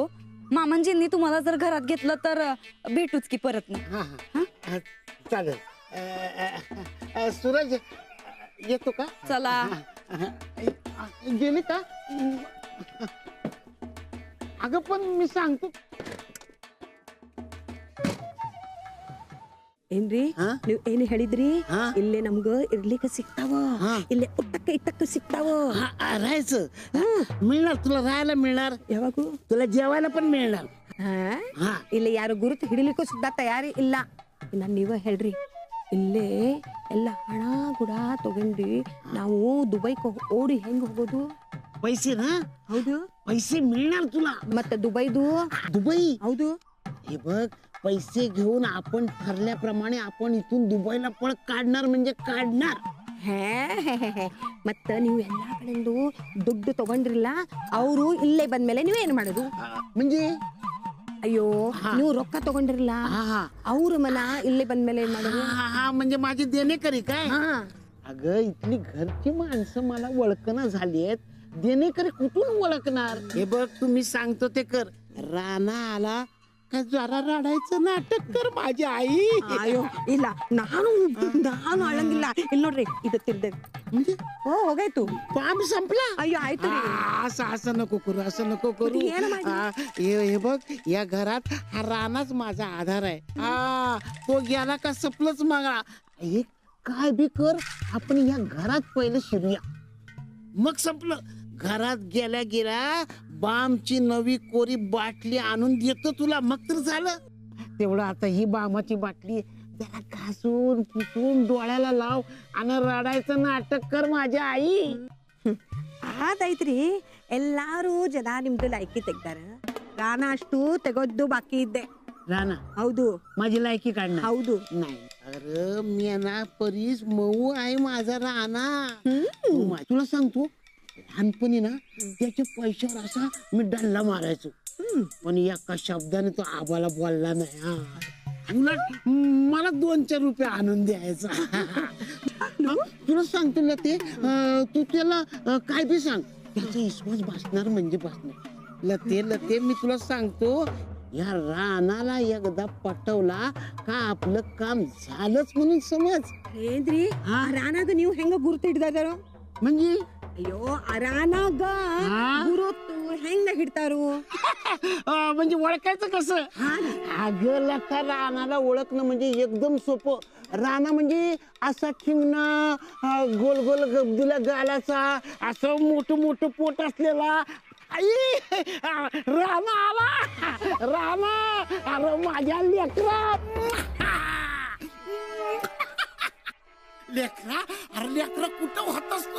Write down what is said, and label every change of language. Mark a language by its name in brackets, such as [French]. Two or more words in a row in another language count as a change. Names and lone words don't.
[Marathi] मामांजींनी तुम्हाला जर घरात घेतलं तर भेटूच की परत ना. हा हा, चालेल. सूरज येतो का? चला. गेली का? अगं पण मी सांगतो. [Kannada] ಏನ್ರಿ ಹಾ? ನೀವ್ ಏನ್ ಹೇಳಿದ್ರಿ? ಹಾ? ಇಲ್ಲೇ ನಮ್ಗ ಇರ್ಲಿಕ್ಕೆ ಸಿಗ್ತಾವ, ಹಾ. ಇಲ್ಲೇ ಉಟ್ಟಕ್ಕೆ ಇಟ್ಟಕ್ಕೆ ಸಿಗ್ತಾವ. [Marathi] राहायचं मिळणार, तुला राहायला मिळणार, [Kannada] ಯಾವಾಗೂ [Marathi] तुला जेवायला पण मिळणार. [Kannada] ಹಾ? ಹಾ. ಇಲ್ಲಿ ಯಾರು ಗುರುತು ಹಿಡಿಲಿಕ್ಕೂ ಸುದ್ದ ತಯಾರಿ ಇಲ್ಲ. ಇನ್ನ ನೀವ ಹೇಳ್ರಿ, ಇಲ್ಲೇ ಎಲ್ಲ ಹಣ ಕೂಡ ತಗೊಂಡು ನಾವು ದುಬೈಗೆ ಓಡಿ ಹೆಂಗ್ ಹೋಗೋದು? [Marathi] पैसे ना? [Kannada] ಹೌದು. [Marathi] पैसे मिळणार तुला. [Kannada] ಮತ್ತೆ ದುಬೈದು? [Marathi] दुबई? [Kannada] ಹೌದು. [Marathi] हे बघ, पैसे घेऊन आपण ठरल्याप्रमाणे आपण इथून दुबईला पळ काढणार म्हणजे काढणार. [Kannada] ಮತ್ತ ನೀವು ಎಲ್ಲಾ ಕಡೆಂದು ದುಡ್ಡು ತಗೊಂಡ್ರಿಲ್ಲ ಅವರು ಇಲ್ಲೇ ಬಂದ್ಮೇಲೆ ನೀವೇನ್ ಮಾಡೋದು [Marathi] म्हणजे [Kannada] ಅಯ್ಯೋ ಹಾ. ನೀವು ರೊಕ್ಕ ತಗೊಂಡ್ರಿಲ್ಲ [Marathi] हा हा [Kannada] ಅವ್ರ ಮನ ಇಲ್ಲೇ ಬಂದ್ಮೇಲೆ ಏನ್ ಮಾಡೋದು [Marathi] हा हा म्हणजे माझे देणेकरी काय हा अगं इथली घरची माणसं मला ओळखणं झालीत देणेकरी कुठून ओळखणार हे बघ तुम्ही सांगतो ते कर राणा आला का जरा रडायचं नाटक कर माझी आई [Kannada] ಅಯ್ಯೋ ಇಲ್ಲ ನಾನು ನಾನು ಅಳಂಗಿಲ್ಲ ಇಲ್ಲಿ ನೋಡ್ರಿ ಇದು ತಿರ್ದೆ [Marathi] म्हणजे [Kannada] ಓ ಹೋಗಾಯ್ತು [Marathi] पाम संपला [Kannada] ಅಯ್ಯೋ ಆಯ್ತು ರೀ. [Marathi] असं असं नको करू असं नको करू हे ना माझी. हे बघ या घरात हा रानाच माझा आधार आहे हा तो गेला का सपलंच मागा हे काय बी कर आपण या घरात पहिलं शिरूया मग संपलं घरात गेल्या गेल्या बामची नवी कोरी बाटली आणून देतो तुला मग तर झालं तेवढं आता ही बामाची बाटली जरा घासून पुसून डोळ्याला लाव आणि रडायचं नाटक कर माझी आई [Kannada] ಅದಾಯ್ತ್ರಿ ಎಲ್ಲಾರು ಜನ ನಿಮ್ದು ಲೈಕಿ ತೆಗ್ದಾರ ರಾನ ಅಷ್ಟು ತೆಗೋದ್ದು ಬಾಕಿ ಇದ್ದೆ [Marathi] राणा [Kannada] ಹೌದು [Marathi] माझी लायकी काढणार [Kannada] ಹೌದು [Marathi] नाही अरे मेना परीस मऊ आहे माझा राणा तुला सांगतो लहानपणी ना त्याच्या पैशावर असा मी डल्ला मारायचो पण एका शब्दाने तो आबाला बोलला नाही हा उलट मला 2-4 रुपये आणून द्यायचा तुला सांगतो ना ते तू त्याला काय बी सांग त्याचा विश्वास बसणार म्हणजे बसणार लते लते मी तुला सांगतो या रानाला एकदा पटवला का आपलं काम झालंच म्हणून समज [Kannada] ಏನ್ರಿ ಆ ರಾನಾಗ ನೀವು ಹೆಂಗ ಗುರುತು ಹಿಡ್ದಾರ [Marathi] म्हणजे [Kannada] ಅಯ್ಯೋ ಆ ರಾನಾಗ ಹಾ? ಗುರುತು ಹೆಂಗ ಹಿಡ್ತಾರು [Marathi] म्हणजे ओळखायचं कसं अगं लता रानाला ओळखणं म्हणजे एकदम सोपं राणा म्हणजे असा ठिंगणं गोल गोल गब्दीला गालाचा असं मोठं मोठं पोट असलेला आई राणा आला राणा अरे माझ्या लेकरा लेकरा अरे लेकरा कुठं होतास तू